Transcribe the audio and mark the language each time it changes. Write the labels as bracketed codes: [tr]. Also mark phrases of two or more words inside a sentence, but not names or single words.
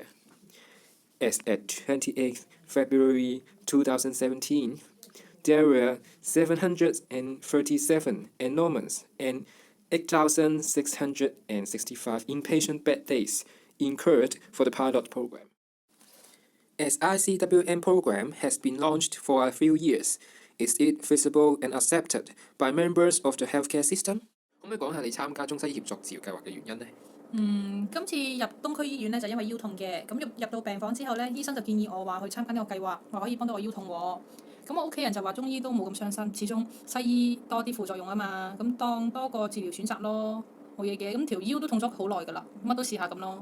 [en] As at 28 February 2017, there were 737 enrollments and 8,665 inpatient bed days incurred for the pilot program. As ICWM program has been launched for a few years, is it feasible and accepted by members of the healthcare system? [yue] 可唔可以講下你參加中西醫協作治療計劃嘅原因呢？今次入東區醫院咧就因為腰痛嘅，咁入到病房之後咧，醫生就建議我話去參加呢個計劃，話可以幫到我腰痛喎。咁我屋企人就話中醫都冇咁傷身，始終西醫多啲副作用啊嘛，咁當多個治療選擇咯，冇嘢嘅。咁條腰都痛咗好耐㗎啦，乜都試下咁咯。